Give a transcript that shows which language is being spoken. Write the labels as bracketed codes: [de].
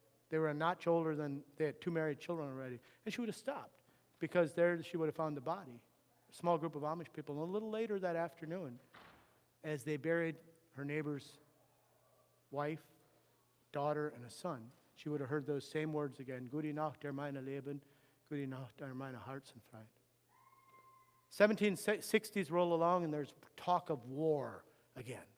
[en] They were a notch older than, they had 2 married children already. And she would have stopped because there she would have found the body. A small group of Amish people. And a little later that afternoon, as they buried her neighbor's wife, daughter, and a son, she would have heard those same words again. [de] Gute Nacht, meine Leben. Gute Nacht, meine Herzensfreund. [en] 1760s roll along, and there's talk of war again.